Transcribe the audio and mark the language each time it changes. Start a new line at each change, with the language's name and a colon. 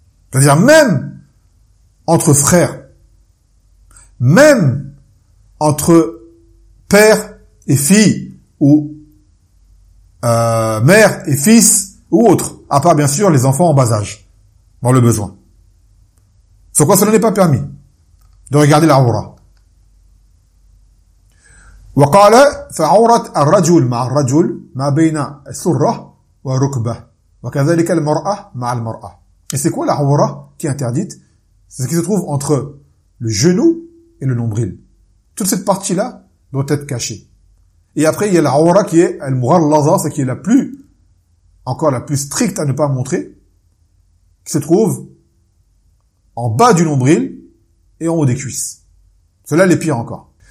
French: C'est-à-dire même entre frères, même entre père et fille ou mère et fils ou autre, à part bien sûr les enfants en bas âge, dans le besoin. Sur quoi cela n'est pas permis de regarder la aura.
Arabic: وقال فعورت الرجل مع الرجل ما بين سرة وركبة وكذلك المرأة مع المرأة.
French: Et c'est quoi la aura qui est interdite? C'est ce qui se trouve entre le genou et le nombril. Toute cette partie-là doit être cachée. Et après, il y a la aura qui est al-mughallaza, c'est qui est la plus, encore la plus stricte à ne pas montrer, qui se trouve en bas du nombril et en haut des cuisses. Cela, les pires encore.